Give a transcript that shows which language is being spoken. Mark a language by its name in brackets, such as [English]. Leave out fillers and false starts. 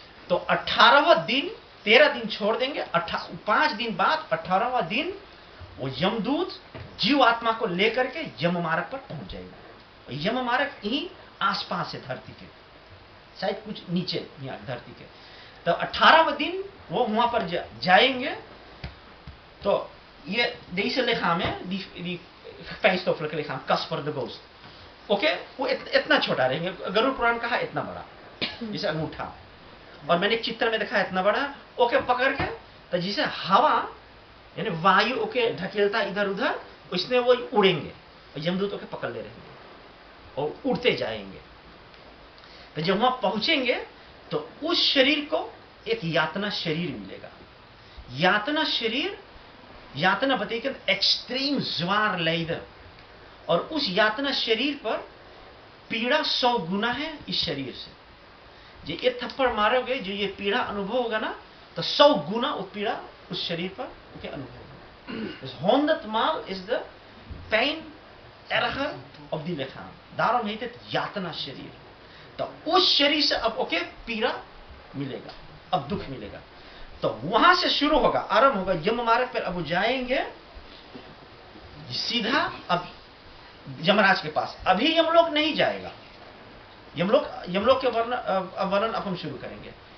[Hindi] तो 18वां दिन, 13 दिन छोड़ देंगे, 5 दिन बाद 18वां दिन वो यमदूत जीव आत्मा को लेकर के यम मार्ग पर पहुंच जाएगा। यम मार्ग यही आसपास है धरती के, शायद कुछ नीचे यहाँ धरती के। तो 18वां दिन वो वहां पर जाएंगे। तो ये [Dutch] deze lichaam, die fijnstoffelijke lichaam, [Hindi] Kasper de Ghost, okay, वो इतना छोटा रहेंगे। गरुड़ पुराण कहा इतना बड़ा, जैसे अंगूठा, और मैंने एक चित्र में देखा इतना बड़ा, ओके, पकड़ के तो जैसे हवा यानी वायु ओके ढकेलता इधर उधर, उसमें वो उड़ेंगे और यमदूत ओके पकड़ ले रहेंगे और उड़ते जाएंगे। तो जब वहां पहुंचेंगे तो उस शरीर को एक यातना शरीर मिलेगा। यातना शरीर, यातना [Dutch] betekent extreem zwaar lijden, [Hindi] और उस यातना शरीर पर पीड़ा 100 गुना है इस शरीर से। जो ये थप्पड़ मारोगे, जो ये पीड़ा अनुभव होगा ना, तो 100 गुना वो पीड़ा उस शरीर पर के अनुभव होगा। [Dutch] Dus 100 maal is de pijn erger op die lichaam. Daarom heet het यातना शरीर। [Hindi] तो उस शरीर से अब ओके पीड़ा मिलेगा, अब दुख मिलेगा। तो वहां से शुरू होगा, आरंभ होगा यम मार्ग पर। अब जाएंगे सीधा अब यमराज के पास। अभी यमलोक नहीं जाएगा, यमलोक के वर्णन अब हम शुरू करेंगे।